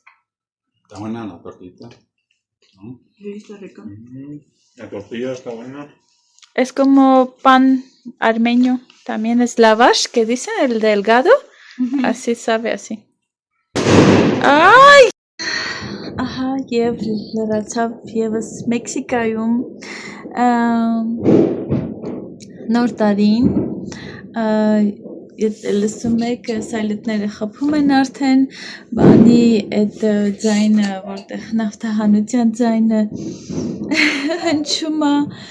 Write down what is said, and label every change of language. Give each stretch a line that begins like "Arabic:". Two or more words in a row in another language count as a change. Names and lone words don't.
Spanish: Está buena la tortita. ¿No? sí, está rico. La tortilla está buena. Es como pan armenio. También es lavash, que dicen, el delgado. Así sabe, así. ¡Ay!
Armenian: Ահա եւ լրացավ եւս Մեքսիկայում նոր տարին լսում եք սայլետները խփում են արդեն բանի այդ ձայնը որտեղ նավթահանության ձայնը հնչում է